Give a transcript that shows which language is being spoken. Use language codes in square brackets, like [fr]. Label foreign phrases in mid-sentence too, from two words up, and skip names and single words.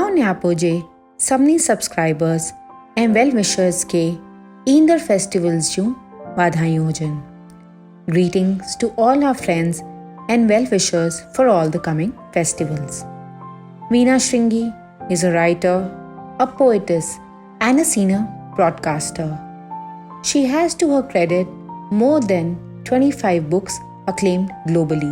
[sd] न्यापो जे सभिनी सब्सक्राइबर्स ऐं [en] well wishers [sd] खे ईंदड़ फेस्टिवल्स जूं वाधायूं हुजनि. [en] Greetings to all our friends and well wishers for all the coming festivals. Veena Shringi is a writer, a poetess, and a senior broadcaster. She has to her credit more than 25 books acclaimed globally.